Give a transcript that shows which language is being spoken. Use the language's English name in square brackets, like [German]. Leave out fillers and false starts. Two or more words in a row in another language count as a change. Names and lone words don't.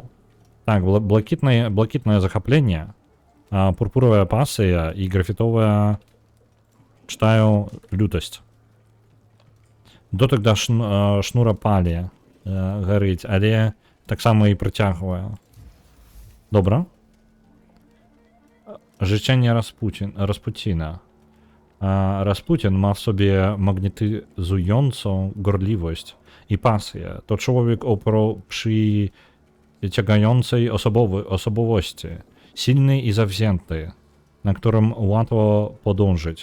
[Belarusian] Так, блакітнае захапленне, пурпуровая пасія і графітовая, читаю, лютасць. Дотык да шнура палі гарыць, але таксама і прыцягвае. Добра. [Polish] Życzenie Rasputina. Rasputin ma w sobie magnetyzującą gorliwość i pasję. To człowiek o przyciągającej osobowości, silny i zawzięty, na którym łatwo podążyć.